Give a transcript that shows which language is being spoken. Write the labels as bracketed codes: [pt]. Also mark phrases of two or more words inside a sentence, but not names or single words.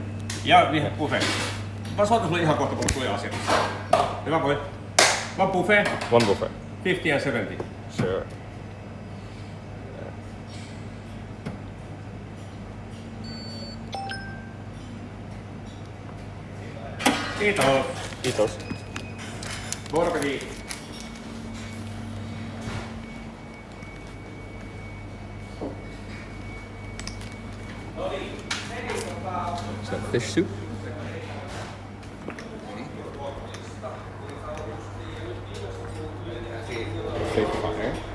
[fi] Ja, niin buffet. Mä soitan sulle ihan kohta, kun tulee asiakas. Hyvä voi. [en] One buffet, One buffet. 50 and 70. Sure. [fi] Kiitos. Kiitos. Borgi. [en] Is that fish soup? Fake fire.